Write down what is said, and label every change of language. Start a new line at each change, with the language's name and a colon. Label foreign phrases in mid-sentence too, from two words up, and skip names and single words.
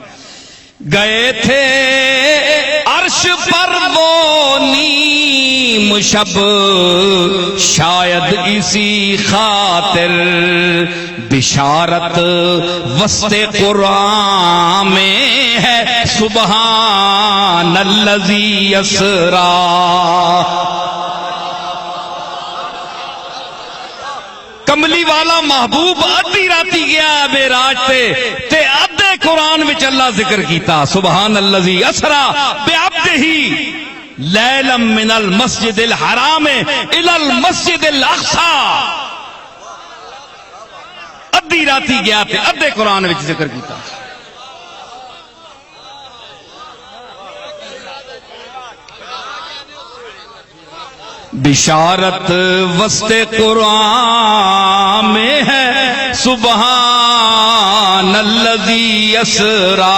Urdu: گئے تھے عرش پر وہ نیم شب شاید اسی خاطر. بشارت وسط قرآن میں ہے
Arabic: سبحان الذی اسرا.
Punjabi: کملی والا محبوب ادھی راتی گیا معراج تے ادھے قرآن وچ اللہ ذکر کیتا
Arabic: سبحان الذی اسرا بعبدہ لیلا من المسجد الحرام الى المسجد الاقصی.
Punjabi: ادھی راتی گیا تے ادھے قرآن وچ ذکر کیتا.
Urdu: بشارت وسط قرآن میں ہے
Arabic: سبحان الذی اسرا.